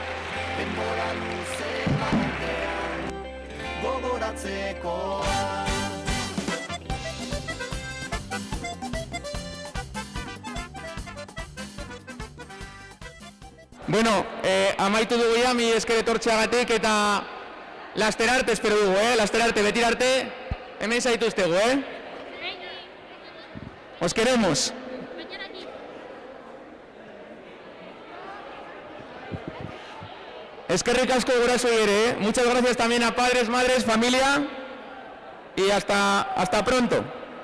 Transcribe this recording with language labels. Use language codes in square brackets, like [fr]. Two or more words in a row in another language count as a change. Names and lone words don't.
[eu] Bueno, amaitu dugu ja, mi esker etortzeagatik eta laster arte espero dugu, laster arte, betir arte, hemen zaituztegu, [es] Os queremos. [eu] Eskerrik asko gurasoei ere, [es] Muchas gracias también a padres, madres, familia y hasta pronto.